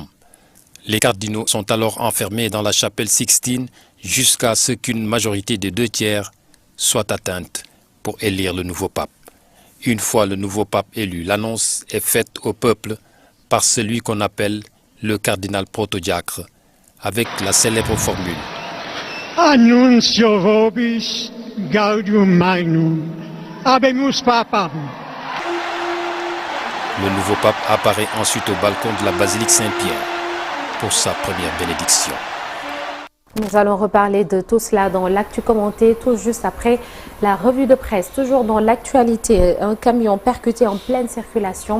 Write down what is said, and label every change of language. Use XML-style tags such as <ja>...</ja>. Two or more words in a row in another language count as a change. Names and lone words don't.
<fr>Les cardinaux sont alors enfermés dans la chapelle Sixtine jusqu'à ce qu'une majorité de 2/3 soit atteinte pour élire le nouveau pape. Une fois le nouveau pape élu, l'annonce est faite au peuple par celui qu'on appelle le cardinal protodiacre, avec la célèbre formule.</fr> <la>Annuncio vobis gaudium magnum, habemus papam.</la> <fr>Le nouveau pape apparaît ensuite au balcon de la basilique Saint-Pierre pour sa première bénédiction. Nous allons reparler de tout cela dans l'actu commenté tout juste après la revue de presse. Toujours dans l'actualité, un camion percuté en pleine circulation.</fr>